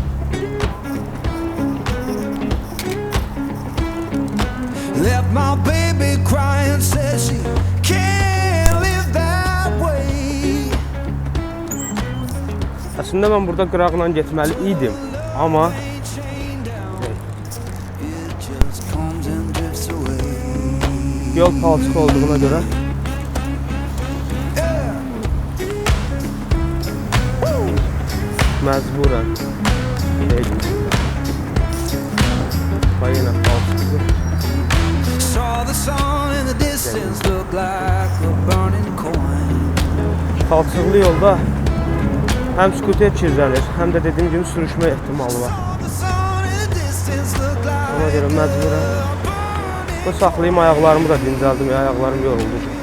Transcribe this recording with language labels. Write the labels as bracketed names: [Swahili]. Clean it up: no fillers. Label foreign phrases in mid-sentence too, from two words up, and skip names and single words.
[English] Left my baby crying, said she can't live that way. [Azerbaijani] Əslində mən burada qıraqla getməli idim, amma [English] It just comes and drifts away. [Azerbaijani] yol palçıq olduğuna görə məcburən yenə palçıqdır. [English] Saw the sun in the distance look like a burning coin. [Azerbaijani] Palçıqlı yolda həm skuter kirlənir, həm də dediyim kimi sürüşmə ehtimalı var. [English] Saw the sun in the distance look like [Azerbaijani] Ona görə məcburən bu saxlayım, ayaqlarımı da dincəldim, ayaqlarım yoruldu.